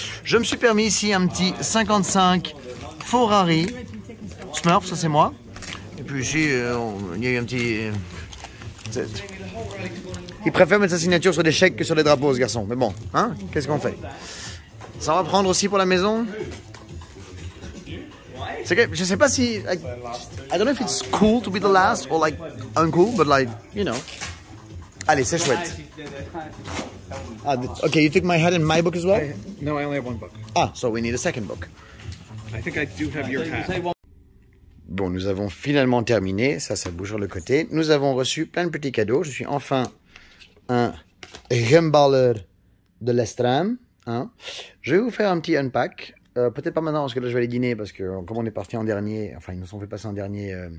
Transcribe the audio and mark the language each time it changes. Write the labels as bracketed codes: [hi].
[fr] Je me suis permis ici un petit 55 Ferrari Smurf, ça c'est moi. Et puis ici il y a eu un petit... Il préfère mettre sa signature sur des chèques que sur les drapeaux ce garçon, mais bon, hein, qu'est-ce qu'on fait? Ça va prendre aussi pour la maison. C'est que je sais pas si [en] I don't know if it's cool to be the last or like uncool, but like you know. [fr] Allez, c'est chouette. [en] Okay, you took my hat and my book as well. No, I only have one book. Ah, so we need a second book. I think I do have your hat. [fr] Bon, nous avons finalement terminé. Ça bouge sur le côté. Nous avons reçu plein de petits cadeaux. Je suis enfin un Rumballer de l'Estram. Hein. Je vais vous faire un petit unpack. Peut-être pas maintenant parce que là je vais aller dîner parce que comme on est parti en dernier, enfin ils nous ont fait passer en dernier.